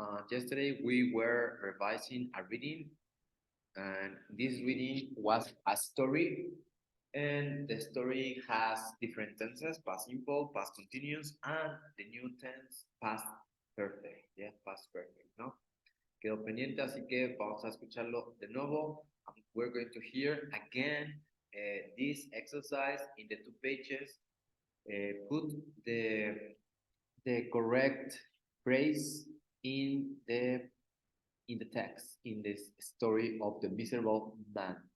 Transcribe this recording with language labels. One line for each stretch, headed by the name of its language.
English: Yesterday we were revising a reading, and this reading was a story, and the story has different tenses: past simple, past continuous, and the new tense, past perfect. Yeah, past perfect, ¿no?
Spanish: Quedó pendiente, así que vamos a escucharlo de nuevo.
English: We're going to hear again this exercise in the 2 pages. Put the correct phrase in the text, in this story of the miserable man.